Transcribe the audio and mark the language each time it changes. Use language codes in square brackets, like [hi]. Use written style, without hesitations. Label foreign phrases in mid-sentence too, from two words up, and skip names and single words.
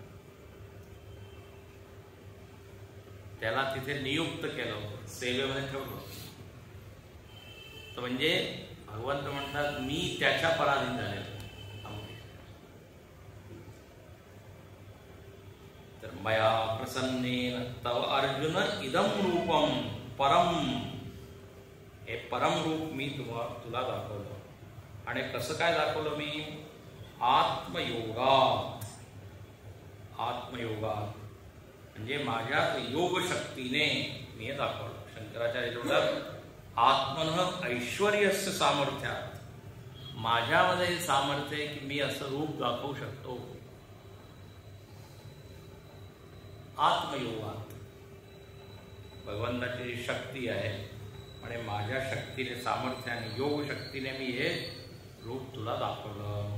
[mr] त्याला तिथे नियुक्त केलं होतं, सेवेमध्ये ठेवलं. तर म्हणजे भगवंत म्हणतात मी त्याच्या पराधीन झालेलो. [sa] तर मया प्रसन्नेन तव अर्जुन इदम रूपम परम. [mr] हे परम रूप मी तुला दाखवलं. आणि कसं काय दाखवलं मी? आत्मयोगात. आत्मयोगात म्हणजे माझ्या योग शक्तीने मी हे दाखवलं. शंकराचार्य म्हणतात [sa] आत्मनः ऐश्वर्यस्य सामर्थ्यात. [mr] माझ्यामध्ये हे सामर्थ्य आहे की मी असं रूप दाखवू शकतो. आत्मयोगात भगवंताची शक्ती आहे आणि माझ्या शक्तीने, सामर्थ्याने, योग शक्तीने मी हे रूप तुला दाखवलं.